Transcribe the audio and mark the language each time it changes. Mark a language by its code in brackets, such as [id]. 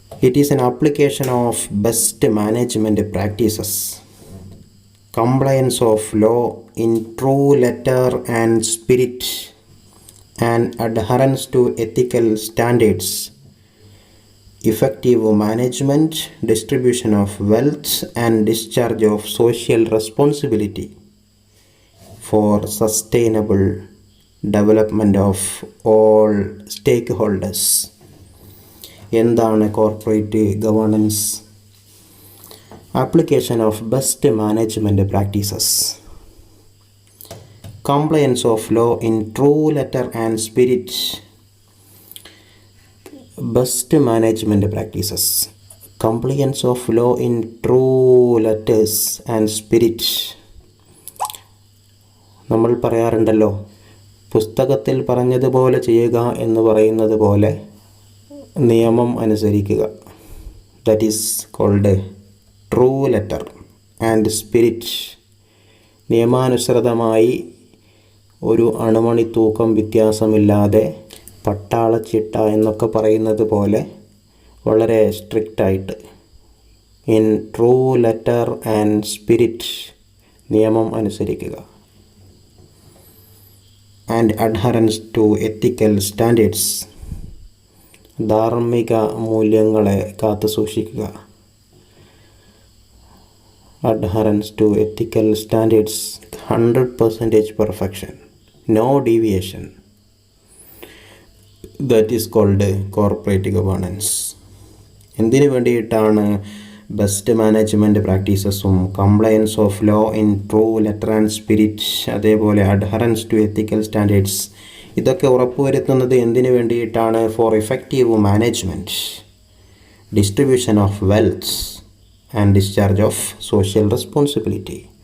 [en] It is an application of best management practices, compliance of law in true letter and spirit, and adherence to ethical standards, effective management, distribution of wealth, and discharge of social responsibility for sustainable development of all stakeholders. [ml] എന്താണ് corporate governance? [en] Application of best management practices, compliance of law in true letter and spirit. Best management practices, compliance of law in true letters and spirit. [ml] നമ്മൾ പറയാറുണ്ടല്ലോ, പുസ്തകത്തിൽ പറഞ്ഞതുപോലെ ചെയ്യുക എന്ന് പറയുന്നത് പോലെ നിയമം അനുസരിക്കുക. [en] That is called true letter and spirit. [ml] നിയമാനുസൃതമായി ഒരു അണുമണി തൂക്കം വ്യത്യാസമില്ലാതെ പട്ടാളച്ചിട്ട എന്നൊക്കെ പറയുന്നത് പോലെ വളരെ സ്ട്രിക്റ്റായിട്ട് [en] in true letter and spirit [ml] നിയമം അനുസരിക്കുക. [en] and adherence to ethical standards, [ml] ധാർമ്മിക മൂല്യങ്ങളെ കാത്തു സൂക്ഷിക്കുക. [en] Adherence to ethical standards, 100% perfection, no deviation. That is called corporate governance. [ml] എന്തിനു വേണ്ടിയിട്ടാണ് [en] best management പ്രാക്ടീസസും compliance of law in true letter and spirit, [ml] അതേപോലെ [en] adherence to ethical standards, [ml] ഇതൊക്കെ ഉറപ്പുവരുത്തുന്നത് എന്തിനു വേണ്ടിയിട്ടാണ്? [en] For effective management, distribution of wealth and discharge of social responsibility.